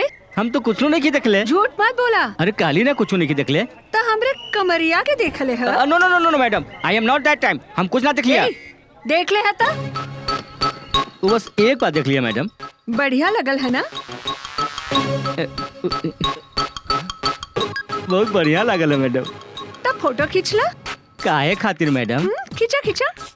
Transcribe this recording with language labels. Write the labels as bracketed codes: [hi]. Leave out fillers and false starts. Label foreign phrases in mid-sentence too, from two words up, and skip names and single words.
[bho] हम तो कुछ नहीं की देखले झूठ मत बोला अरे काली ने कुछ नहीं की देखले तो हमरे कमरिया के देखले है [en] no no no no madam I am not that time [bho] हम कुछ ना देख लिया ए, देख ले है ता वो बस एक बार देख लिया मैडम बढ़िया लगल है ना बहुत बढ़िया लागल है मैडम तब फोटो खींचला काहे खातिर मैडम खींचा खींचा